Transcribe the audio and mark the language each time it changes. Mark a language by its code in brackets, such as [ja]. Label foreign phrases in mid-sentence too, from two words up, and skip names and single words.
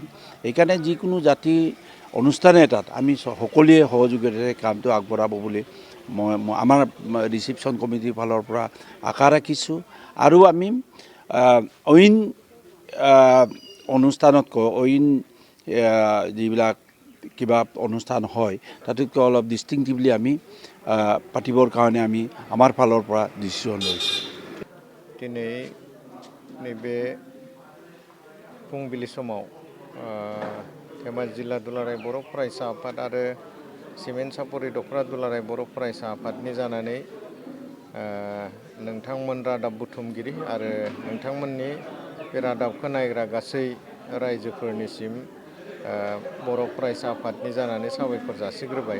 [as] এইকাৰণে যিকোনো জাতি অনুষ্ঠান এটাত আমি সকলোৱে সহযোগিতাৰে কামটো আগবঢ়াব বুলি আমাৰ [en] reception committee [as] ফালৰ পৰা আশা ৰাখিছোঁ। আৰু আমি অইন অনুষ্ঠানতকৈ অইন যিবিলাক কিবা অনুষ্ঠান হয় তাতকৈ অলপ ডিষ্টিংটিভলি আমি পাতিবৰ কাৰণে আমি আমাৰ ফালৰ পৰা ডিচিশ্যন লৈছোঁ। [brx] दिनै नैबे फुंबिलि समाव धेमाजि जिल्ला दुलाराय बर' फरायसा आफाद आरो सिमेन्ट सापरि दख'रा दुलाराय बर' फरायसा आफादनि जानानै नोंथांमोन रादाब बुथुमगिरि आरो नोंथांमोननि बे रादाबखौ नायग्रा गासै रायजोफोरनिसिम बर' फरायसा आफादनि जानानै साबायखर जासिग्रोबाय।